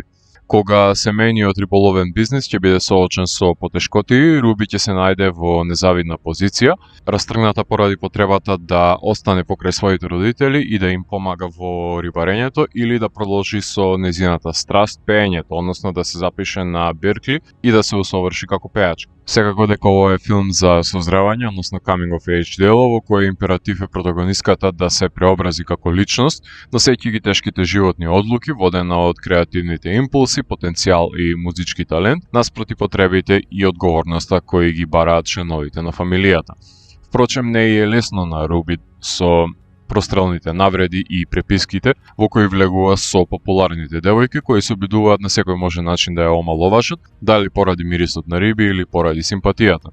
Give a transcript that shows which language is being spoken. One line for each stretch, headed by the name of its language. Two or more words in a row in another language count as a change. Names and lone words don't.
Macedonian: Кога семејниот риболовен бизнис ќе биде соочен со потешкоти, Руби ќе се најде во незавидна позиција, растргната поради потребата да остане покрај своите родители и да им помага во рибарењето или да продолжи со незината страст пеењето, односно да се запише на Беркли и да се усоврши како пејачка. Секако дека ова е филм за создравање, односно
English: coming of age
Macedonian: дело, во кој императив е протагониската да се преобрази како личност, носејќи ги тешките животни одлуки, водена од креативните импулси, потенцијал и музички талент, наспроти потребите и одговорноста кои ги бараат членовите на фамилијата. Впрочем, не е лесно на Руби со прострелните навреди и преписките во кои влегува со популарните девојки кои се обидуваат на секој можен начин да ја омаловажат, дали поради мирисот на риби или поради симпатијата.